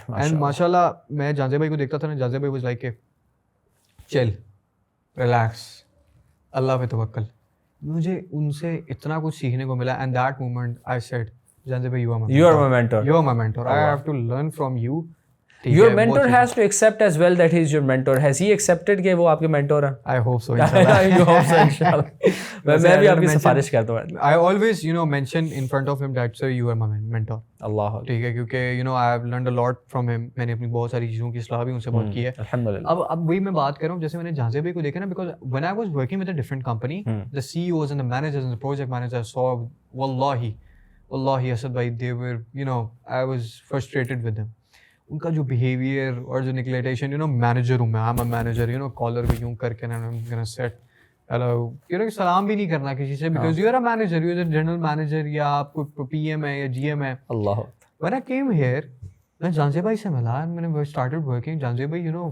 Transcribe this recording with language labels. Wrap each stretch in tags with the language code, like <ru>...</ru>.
<ur>And ماشاء اللہ میں جانزیب بھائی کو دیکھتا تھا نا, جانزیب بھائی واز لائک کہ چل ریلیکس, اللہ پہ توکل. مجھے ان سے اتنا کچھ سیکھنے کو ملا,</ur> <en>And that moment I said Jahanzeb بھائی you are my mentor, you are my mentor, I have to learn from you. Your mentor has to accept as well that he is your mentor. Has he accepted</en> <ur>کہ وہ آپ کے</ur> <en>mentor ہیں? I hope so, inshallah. You hope so, inshallah.</en> <ur>میں بھی آپ کی سفارش کرتا ہوں.</ur> <en>I always mention in front of him that sir you are my mentor.</en> <ur>اللہ, ٹھیک ہے, کیونکہ</ur> <en>I have learned a lot from him.</en> <ur>میں نے اپنی بہت ساری چیزوں کی اصلاح بھی ان سے بہت کی ہے الحمدللہ. اب وہی میں بات کر رہا ہوں, جیسے میں نے جانزیب بھائی کو دیکھا نا,</ur> <en>because when I was working with a different company, the CEOs and the managers and the project managers saw, wallahi Asad بھائی, they were, I was frustrated with them.</en> <ur>ان کا جو بیہیویئر اور جو نکلیٹیشن, مینیجر ہوں میں,</ur> <en>I'm a manager,</en> <ur>کالر بھی یوں کر کے I'm gonna set hello, سلام بھی نہیں کرنا کسی سے,</ur> <en>because you are a manager, you are a general manager,</en> <ur>یا آپ کو پی ایم ہے یا جی ایم ہے. اللہ,</ur> <en>when I came here,</en> <ur>میں جانزیب بھائی سے ملا, میں نے</ur> <en>started working.</en> <ur>جانزیب بھائی</ur>